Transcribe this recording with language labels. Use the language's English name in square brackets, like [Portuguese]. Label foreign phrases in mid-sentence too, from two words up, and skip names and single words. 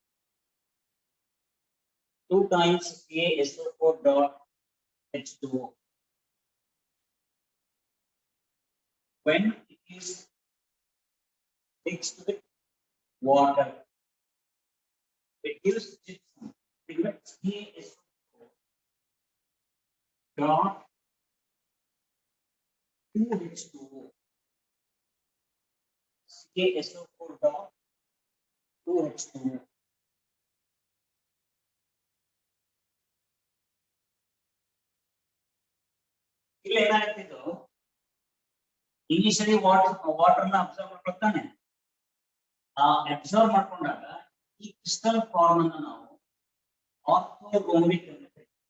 [English] 2 times CaSO4.H2O. When it is mixed with water, it gives gypsum. CaSO4.2H2O. CaSO4.2H2O. [Kannada] ಇಲ್ಲಿ ಏನಾಗ್ತಿದ್ದು, [English] initially water [Kannada] ನ ಅಬ್ಸರ್ವ್ ಮಾಡ್ಕೊಳ್ತಾನೆ. ಆ ಅಬ್ಸರ್ವ್ ಮಾಡ್ಕೊಂಡಾಗ ಈ [English] crystal form [Kannada] ಅನ್ನು ನಾವು ಆರ್ಥೋರೋಂಬಿಕ್ ಅಂತ ಕರೀತೀವಿ.